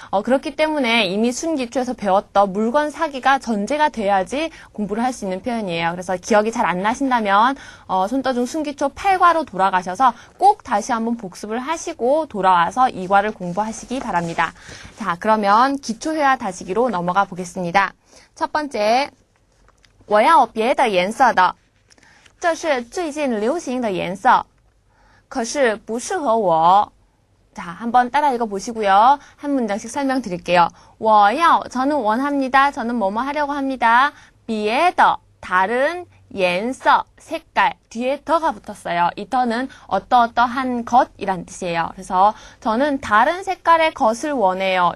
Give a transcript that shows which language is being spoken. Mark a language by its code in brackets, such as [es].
[ko] 그렇기 때문에 이미 순기초에서 배웠던 물건 사기가 전제가 돼야지 공부를 할 수 있는 표현이에요. 그래서 기억이 잘 안 나신다면 손떠중 순기초 8과로 돌아가셔서 꼭 다시 한번 복습을 하시고 돌아와서 2과를 공부하시기 바랍니다. 자, 그러면 기초회화 다시기로 넘어가 보겠습니다. 첫 번째, [zh] 我要别的颜色的这是最近流行的颜色可是不适合我 [ko] 자, 한번 따라 읽어보시고요. 한 문장씩 설명드릴게요. [zh] 我要, [ko] 저는 원합니다. 저는 뭐뭐 하려고 합니다. 别的, 다른, 颜色, 색깔, 뒤에 더가 붙었어요. 이 더는 어떠어떠한 것이란 뜻이에요. 그래서 저는 다른 색깔의 것을 원해요.